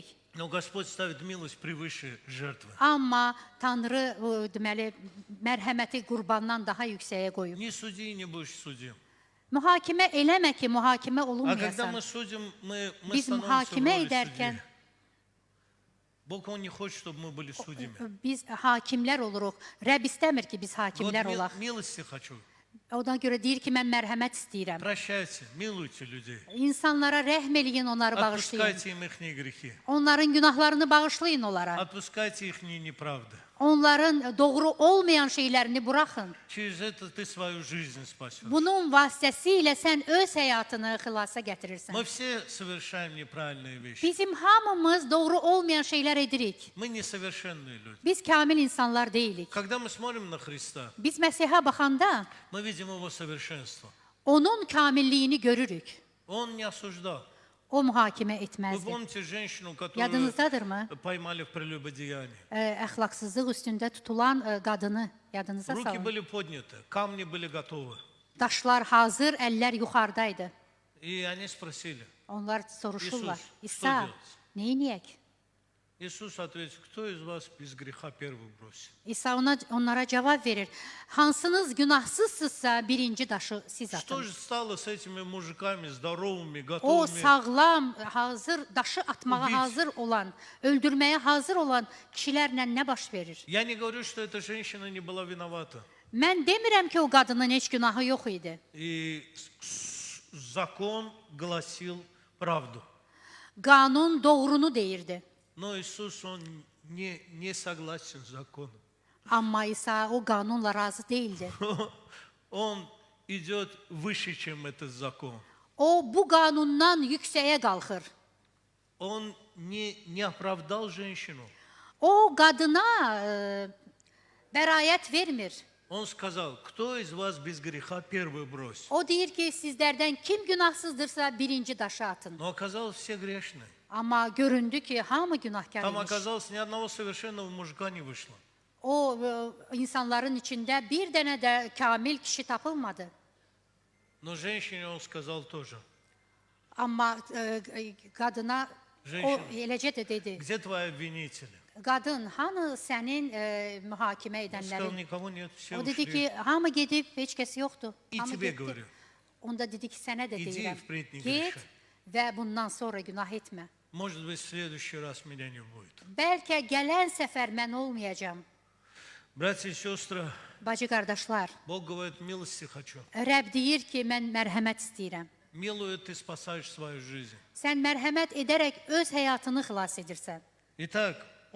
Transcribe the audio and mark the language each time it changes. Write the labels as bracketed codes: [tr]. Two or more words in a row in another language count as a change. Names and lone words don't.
[ru] Но Господь ставит милость превыше жертвы. [az] Amma Tanrı deməli mərhəməti qurbandan daha yüksəyə qoyub. [ru] Не суди, не будешь судим. [az] Mühakimə eləmə ki, mühakimə [ru] А когда [az] olunmayasan. [ru] мы судим, мы [az] Biz [ru] становимся в [az] mühakimə [ru] роли [az] edərkən [ru] судьи. Бог, Он не хочет, чтобы мы были судьями. [az] biz hakimlər oluruq. Rəbb istəmir ki, biz [ru] Вот [az] hakimlər olaq. [ru] милости хочу. [az] Ona görə deyir ki, mən mərhəmət istəyirəm. [ru] Прощайте, милуйте людей. [az] İnsanlara rəhm eləyin, onları bağışlayın. [ru] Отпускайте им их грехи. [az] Onların günahlarını bağışlayın onlara. [ru] Отпускайте их неправды. [az] Onların doğru olmayan şeylərini buraxın. [ru] Через это ты свою жизнь спасешь. [az] Bunun vasitəsilə sən öz həyatını xilasa gətirirsən. [ru] Мы все совершаем неправильные вещи. [az] Bizim hamımız doğru olmayan şeylər edirik. [ru] Мы несовершенные люди. [az] Biz kamil insanlar deyilik. [ru] Когда мы смотрим на Христа, [az] Biz Məsihə baxanda [ru] мы видим Его совершенство. [az] onun kamilliyini görürük. [ru] Он не осуждал. [az] O mühakimə [ru] Вы [az] etməzdi. [ru] помните женщину, которую [az] Yadınızdadırmı? [ru] поймали в прелюбодеянии? [az] Əxlaqsızlıq üstündə tutulan qadını yadınıza [ru] Руки [az] salın. [ru] были подняты, камни были готовы. [az] Daşlar hazır, əllər yuxarıdaydı. [ru] И они спросили, [az] Onlar soruşurlar. [ru] İsus, [az] İsa, [ru] что делать? [az] neyniyək? [ru] Иисус ответил, кто из вас без греха первый бросит? [az] İsa onlara cavab verir. Hansınız günahsızsızsa birinci daşı siz [ru] Что [az] atın. [ru] же стало с этими мужиками, здоровыми, [az] O [ru] готовыми? [az] sağlam, hazır, daşı atmağa [ru] Убить. [az] hazır olan, öldürməyə hazır olan kişilərlə nə baş verir? [ru] Я не говорю, что эта женщина не была виновата. [az] Mən demirəm ki, o qadının heç günahı yox idi. [ru] И закон гласил правду. [az] Qanun doğrunu deyirdi. [ru] Но Иисус, Он не согласен с законом. [az] Amma İsa o qanunla razı değildi. [ru] Он идет выше, чем этот закон. [az] O bu qanundan yüksəyə qalxır. [ru] Он не оправдал женщину. [az] O qadına bəraət vermir. [ru] Он сказал, кто из вас без греха первый бросит. [az] O deyir ki, sizlərdən kim günahsızdırsa birinci daşı atın. [ru] Но оказалось, все грешные. [az] Amma göründü ki, hamı günahkar [ru] Там [az] imiş. [ru] оказалось, ни одного совершенного мужика не вышло. [az] O insanların içində bir dənə də kamil kişi tapılmadı. [ru] Но женщине он сказал тоже. [az] Amma qadına o [ru] Женщина, [az] eləcə də dedi. [ru] где твои обвинители? [az] Qadın, hanı sənin mühakimə [ru] Он сказал, [az] edənlərin? [ru] никого нет, все [az] O dedi [ru] ушли. [az] ki, hamı gedib, heç kəs yoxdur. [ru] И [az] Hamı [ru] тебе [az] getdi. [ru] говорю, [az] Onda dedi ki, sənə də [ru] İdi, [az] deyirəm. [ru] впредь не [az] Get [ru] gреши. [az] və bundan sonra günah etmə. [ru] может быть, в следующий раз меня не будет. [az] Bəlkə gələn səfər mən olmayacağam. [ru] Братья и сестры, [az] Bacı qardaşlar, [ru] Бог говорит, милости хочу. [az] Rəbb deyir ki, mən mərhəmət istəyirəm. [ru] Милую ты спасаешь свою жизнь. [az] Sən mərhəmət edərək öz həyatını xilas edirsən. [ru] Итак, он